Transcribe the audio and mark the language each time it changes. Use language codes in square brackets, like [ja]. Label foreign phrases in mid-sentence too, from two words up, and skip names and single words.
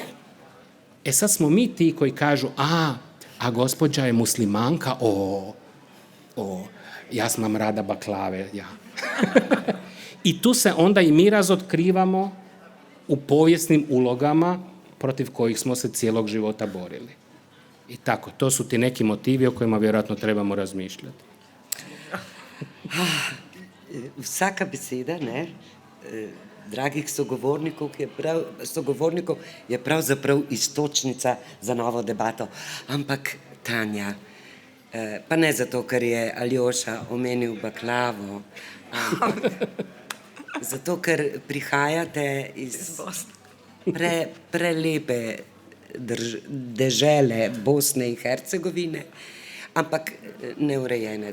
[hr] Sad smo mi ti koji kažu, a gospođa je muslimanka, ja sam rada baklave, ja. I tu se onda i mi razotkrivamo u povijesnim ulogama protiv kojih smo se cijelog života borili. I tako, to su ti neki motivi o kojima vjerojatno trebamo razmišljati. [sl] Vsaka beseda, dragih sogovornikov je pravzaprav istočnica za novo debato. Ampak, Tanja, pa ne zato, ker je Aljoša omenil baklavo, ampak zato, ker prihajate iz prelepe dežele Bosne in Hercegovine, ampak neurejene